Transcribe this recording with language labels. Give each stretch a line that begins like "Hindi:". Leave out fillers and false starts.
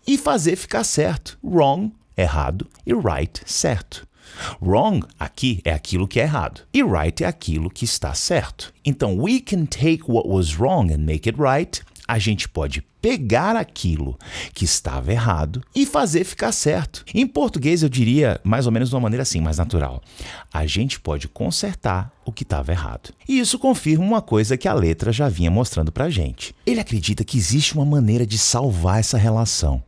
Portuguese: E fazer ficar certo. Wrong, errado, e right, certo. Wrong, aqui, é aquilo que é errado. E right é aquilo que está certo. Então,
English: we can take what was wrong and make it right.
Portuguese: A gente pode pegar aquilo que estava errado e fazer ficar certo. Em português, eu diria mais ou menos de uma maneira assim, mais natural. A gente pode consertar o que estava errado. E isso confirma uma coisa que a letra já vinha mostrando pra gente. Ele acredita que existe uma maneira de salvar essa relação.